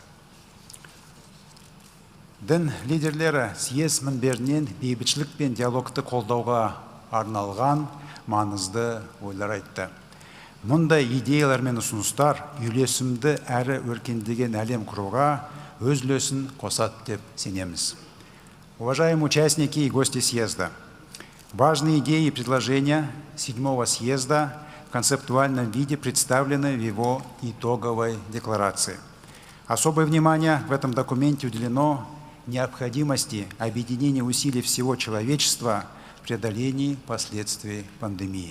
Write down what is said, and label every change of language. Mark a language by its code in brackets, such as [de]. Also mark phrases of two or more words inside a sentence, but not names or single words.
[kk] Дін лидерлері съез мінберінен бейбітшілік пен диалогты қолдауға арналған маңызды ойлар айтты. Мұндай идеялар мен ұсыныстар үйлесімді әрі өркендеген әлем құруға өз үлесін қосады деп сенеміз. [ru] Уважаемые участники и гости съезда, важные идеи и предложения 7-го съезда в концептуальном виде представлены в его итоговой декларации. Особое внимание в этом документе уделено необходимости объединения усилий всего человечества в преодолении последствий пандемии.